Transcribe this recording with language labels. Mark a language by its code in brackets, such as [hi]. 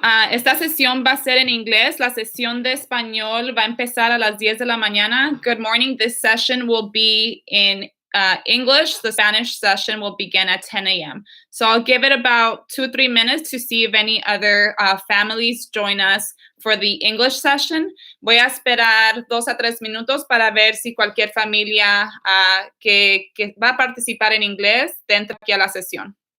[es] Esta sesión va a ser en inglés. La sesión de español va a empezar a las 10 de la mañana. [en] Good morning. This session will be in English. The Spanish session will begin at 10 a.m. So I'll give it about 2-3 minutes to see if any other families join us for the English session. [es] Voy a esperar 2 a 3 minutos para ver si cualquier familia que va a participar en inglés entra aquí a la sesión.